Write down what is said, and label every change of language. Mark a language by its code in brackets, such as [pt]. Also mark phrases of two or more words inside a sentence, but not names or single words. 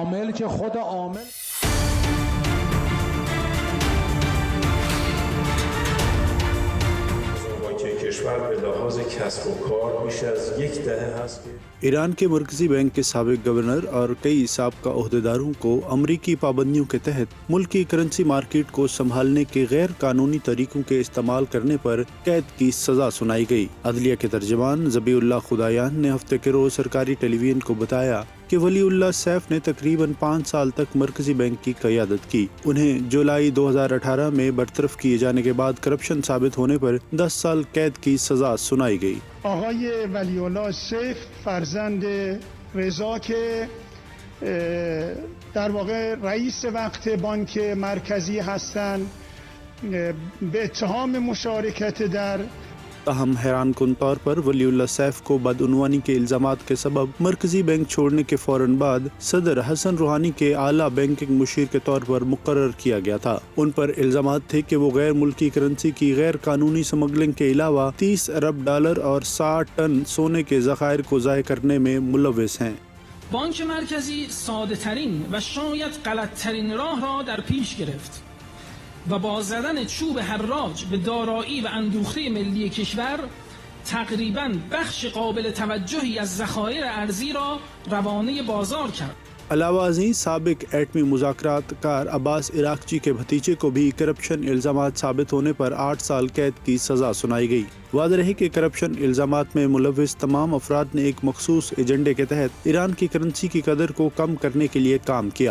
[fa] بلکه خود عامل کشور به لحاظ کسب و کار بیش از یک دهه هست که [ur] ایران کے مرکزی بینک کے سابق گورنر اور کئی سابقہ عہدیداروں کو امریکی پابندیوں کے تحت ملکی کرنسی مارکیٹ کو سنبھالنے کے غیر قانونی طریقوں کے استعمال کرنے پر قید کی سزا سنائی گئی۔ عدلیہ کے ترجمان ذبیح اللہ خدایان نے ہفتے کے روز سرکاری ٹیلی ویژن کو بتایا کہ ولی اللہ سیف نے تقریباً 5 سال تک مرکزی بینک کی قیادت کی۔ انہیں جولائی 2018 میں برطرف کیے جانے کے بعد کرپشن ثابت ہونے پر 10 سال قید کی سزا سنائی گئی۔ [fa] آقای ولی اللہ سیف فرزند رضا که در واقع رئیس وقت بانک مرکزی هستند به اتهام مشارکت در [ur] تاہم حیران کن طور پر ولی اللہ سیف کو بدعنوانی کے الزامات کے سبب مرکزی بینک چھوڑنے کے فوراً بعد صدر حسن روحانی کے اعلیٰ بینکنگ مشیر کے طور پر مقرر کیا گیا تھا۔ ان پر الزامات تھے کہ وہ غیر ملکی کرنسی کی غیر قانونی سمگلنگ کے علاوہ $30 ارب اور 60 ٹن سونے کے ذخائر کو ضائع کرنے میں ملوث ہیں۔ [fa] بانک مرکزی ساده ترین و شاید غلط ترین راه را در پیش گرفت و با زدن چوب حراج به دارایی و اندوخته ملی کشور تقریباً بخش قابل توجهی از ذخایر ارزی را روانه بازار کرد۔ [ur] علاوہ ازیں سابق ایٹمی مذاکرات کار عباس عراقچی کے بھتیجے کو بھی کرپشن الزامات ثابت ہونے پر 8 سال قید کی سزا سنائی گئی۔ واضح رہے کہ کرپشن الزامات میں ملوث تمام افراد نے ایک مخصوص ایجنڈے کے تحت ایران کی کرنسی کی قدر کو کم کرنے کے لیے کام کیا۔